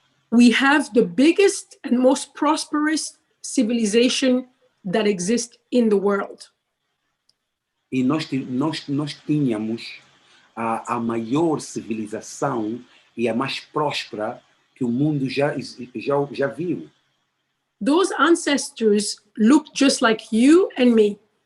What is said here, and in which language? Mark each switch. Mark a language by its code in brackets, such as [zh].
[en] we have the biggest and most prosperous civilization that exists in the world. [pt] e nós tínhamos a maior civilização e a mais próspera que o mundo já viu. [en] Those ancestors look just like you and me.